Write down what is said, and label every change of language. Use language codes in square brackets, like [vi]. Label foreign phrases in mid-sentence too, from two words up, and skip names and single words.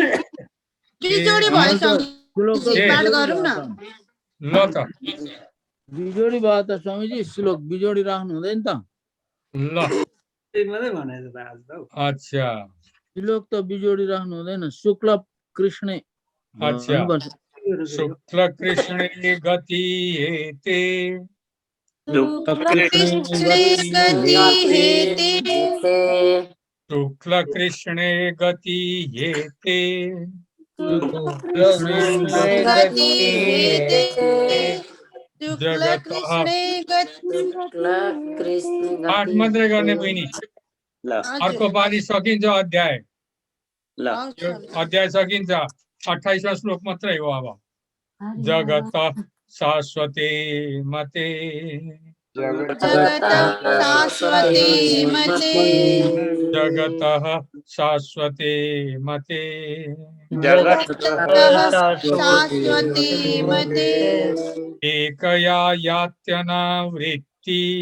[ne] बिजोडी भयो स्वामीजी, पाठ गरौँ न। ल त बिजोडी भयो त स्वामीजी, श्लोक बिजोडी राख्नु हुँदैन त। ल मात्रै भनेको त आज त। अच्छा श्लोक त बिजोडी राख्नु हुँदैन। [sa] शुक्ल कृष्ण [ne] अच्छा [sa] शुक्ल कृष्ण गति हेते शुक्ल कृष्ण गति हेते जगत [ne] पाठ मात्रै गर्ने बहिनी। अर्को पालि सकिन्छ अध्याय। अध्याय सकिन्छ। 28वां श्लोक मात्रै हो अब। [sa] जगत शाश्वते मते जगत शाश्वते मते एकया यात्यनावृत्ति